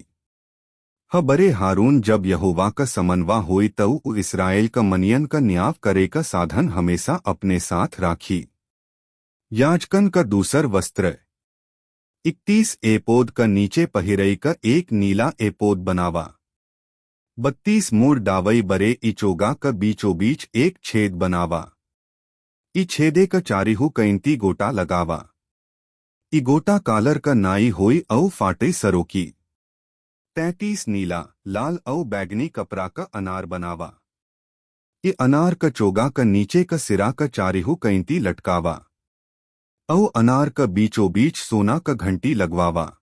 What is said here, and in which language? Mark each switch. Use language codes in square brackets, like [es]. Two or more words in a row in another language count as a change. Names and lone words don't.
[awa] बरे हारून जब यहोवा का समनवा होई तब उ इसराइल का मनियन का न्याव करे का साधन हमेशा अपने साथ राखी। याजकन का दूसर वस्त्र 31 एपोद का नीचे पहिरई का एक नीला एपोद बनावा। 32 मूड डावई बरे इचोगा का बीचों बीच एक छेद बनावा। ई छेदे का चारिहू कैंती गोटा लगावा। ई गोटा कालर का नाई होई औ फाटे सरो की। 33 नीला लाल औ बैगनी कपड़ा का अनार बनावा। ये अनार का चोगा का नीचे का सिरा का चारिहू कैंती लटकावा। औ अनार का बीचों बीच सोना का घंटी लगवावा।